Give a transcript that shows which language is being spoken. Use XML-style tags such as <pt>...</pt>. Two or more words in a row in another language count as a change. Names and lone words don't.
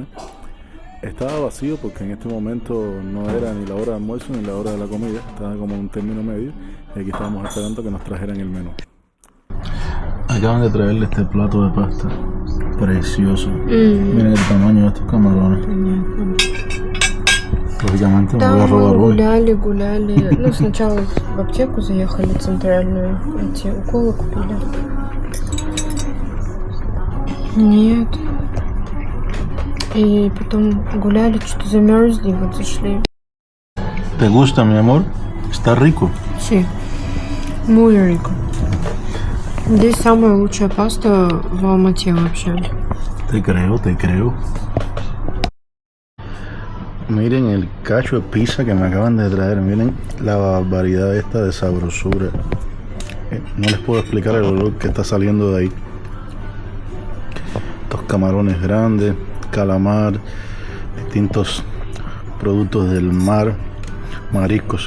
<es>Estaba vacío porque en este momento no era ni la hora de almuerzo ni la hora de la comida, estaba como un término medio y aquí estábamos esperando que nos trajeran el menú. Acaban de traerle este plato de pasta precioso. Miren el tamaño de estos camarones. Lógicamente me voy a robar hoy.</es> <ru>Гуляли. Ну, сначала в аптеку заехали центральную, эти уколы купили. Нет. И потом гуляли, что-то замерзли, и вот зашли.</ru> <es>¿Te gusta, mi amor? Está rico. Sí, muy rico.</es> <ru>Здесь самая лучшая паста в Алмате вообще.</ru> <es>Te creo. Miren el cacho de pizza que me acaban de traer. Miren la barbaridad esta de sabrosura. No les puedo explicar el olor que está saliendo de ahí. Estos camarones grandes, calamar, distintos productos del mar, mariscos.</es>